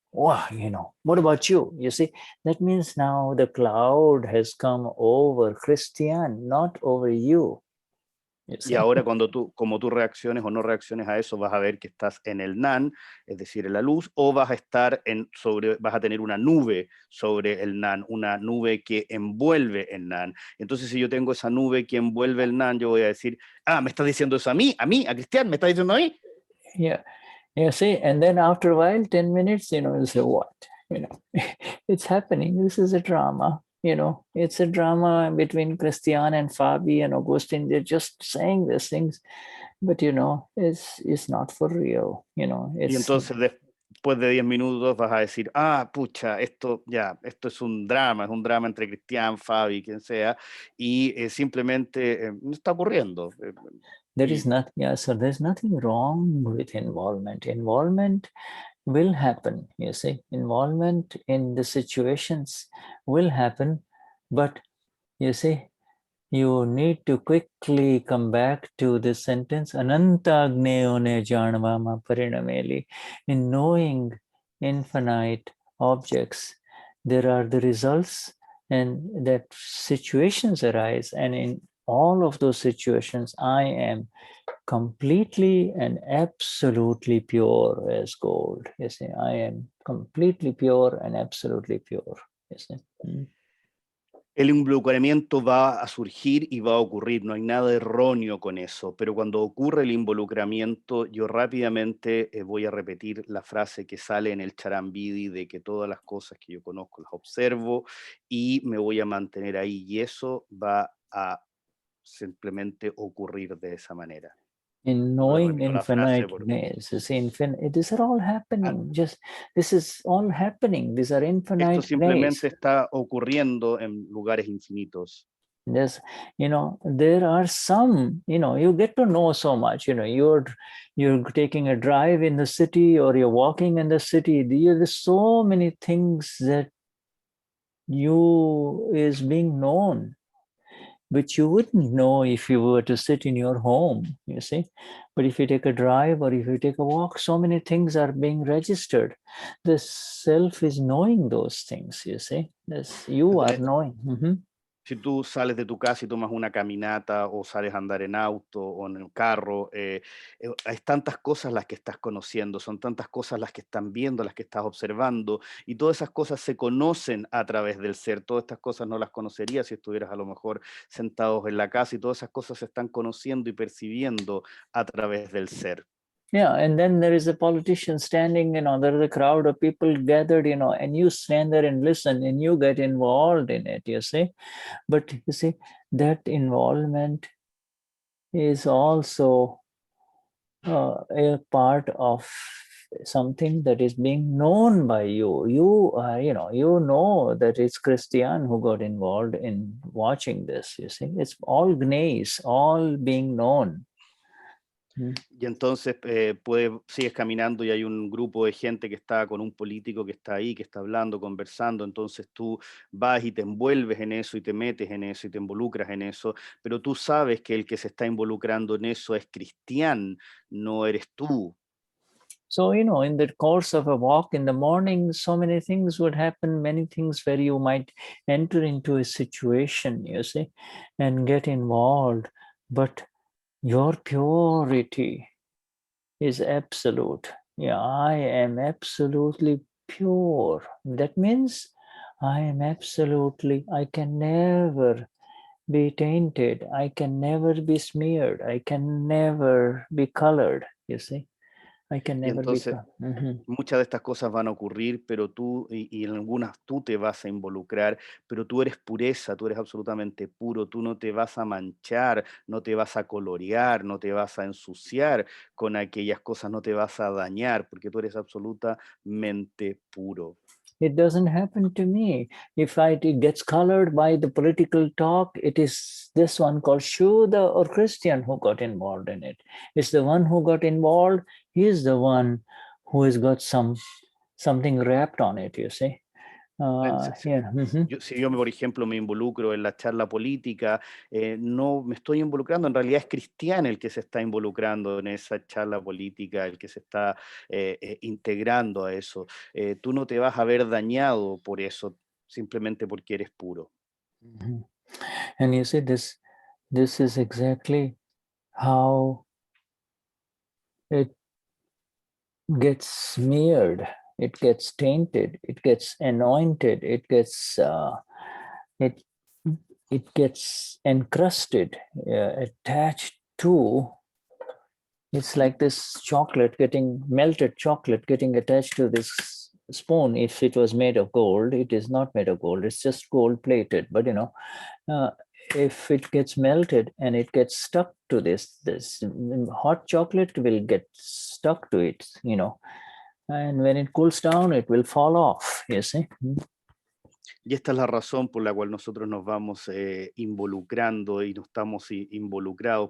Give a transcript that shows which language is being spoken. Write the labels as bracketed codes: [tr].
[en] Wow, what about you? You see, that means now the cloud has come over Cristian, not over you. [es] Y ahora como tú reacciones o no reacciones a eso, vas a ver que estás en el Nan, es decir, en la luz, o vas a tener una nube sobre el Nan, una nube que envuelve el Nan. Entonces, si yo tengo esa nube que envuelve el Nan, yo voy a decir, ¿me estás diciendo eso a Cristian? ¿Me estás diciendo a mí? [en] Yeah, see, and then after a while, 10 minutes, you'll say, what? It's happening. This is a drama. It's a drama between Cristian and Fabi and Augustine. They're just saying these things, but it's not for real. [es] Y entonces después de 10 minutos vas a decir, pucha, esto es un drama entre Cristian, Fabi, quien sea, y simplemente no está ocurriendo. [en] There's nothing wrong with involvement. Involvement will happen, you see. Involvement in the situations will happen, but you see, you need to quickly come back to the sentence, [gu] Anantagneyone janvama parinameli. [en] In knowing infinite objects, there are the results, and that situations arise, and in all of those situations, I am completely and absolutely pure as gold. You see, I am completely pure and absolutely pure. You see. [es] El involucramiento va a surgir y va a ocurrir, no hay nada erróneo con eso, pero cuando ocurre el involucramiento, yo rápidamente voy a repetir la frase que sale en el Charambidi de que todas las cosas que yo conozco las observo y me voy a mantener ahí, y eso va a simplemente ocurrir de esa manera. [en] In knowing infiniteness, these are all happening. This is all happening. These are infinite. [es] Esto simplemente está ocurriendo en lugares infinitos. [en] Yes, there are some, you get to know so much, you're taking a drive in the city or you're walking in the city. There's so many things that is being known, which you wouldn't know if you were to sit in your home, you see. But if you take a drive or if you take a walk, so many things are being registered. The self is knowing those things, you see. You are knowing. [es] Si tú sales de tu casa y tomas una caminata o sales a andar en auto o en el carro, hay tantas cosas las que estás conociendo, son tantas cosas las que están viendo, las que estás observando, y todas esas cosas se conocen a través del ser. Todas estas cosas no las conocerías si estuvieras a lo mejor sentados en la casa, y todas esas cosas se están conociendo y percibiendo a través del ser. [en] Yeah, and then there is a politician standing, there is a crowd of people gathered, and you stand there and listen and you get involved in it, you see. But you see, that involvement is also a part of something that is being known by you. You know that it's Cristian who got involved in watching this, you see. It's all Gnais, all being known. [es] Y entonces sigues caminando y hay un grupo de gente que está con un político que está ahí, que está hablando, conversando, entonces tú vas y te envuelves en eso y te metes en eso y te involucras en eso, pero tú sabes que el que se está involucrando en eso es Cristian, no eres tú. [en] So, in the course of a walk in the morning, so many things would happen, many things where you might enter into a situation, you see, and get involved, but your purity is absolute. Yeah, I am absolutely pure. That means I am absolutely, I can never be tainted, I can never be smeared, I can never be colored, you see. I can [es] Y [en] never be [es] entonces [en] colored. [es] muchas de estas cosas van a ocurrir, pero tú, y en algunas tú te vas a involucrar, pero tú eres pureza, tú eres absolutamente puro, tú no te vas a manchar, no te vas a colorear, no te vas a ensuciar con aquellas cosas, no te vas a dañar, porque tú eres absolutamente puro. [en] It doesn't happen to me. If it gets colored by the political talk, it is this one called Shuddha or Cristian who got involved in it. It's the one who got involved. He is the one who has got something wrapped on it, you see. Yeah. [es] Si yo, por ejemplo, me involucro en la charla política, no me estoy involucrando, en realidad es Cristian el que se está involucrando en esa charla política, el que se está integrando a eso. Tú no te vas a ver dañado por eso, simplemente porque eres puro. [en] And you see, this is exactly how it gets smeared, it gets tainted, it gets anointed, it gets it gets encrusted, attached to. It's like this chocolate melted chocolate getting attached to this spoon. If it was made of gold, it is not made of gold. It's just gold plated. But if it gets melted and it gets stuck to this hot chocolate will get stuck to it, and when it cools down, it will fall off, you see. [es] Y esta es la razón por la cual nosotros nos vamos involucrando y no estamos involucrados.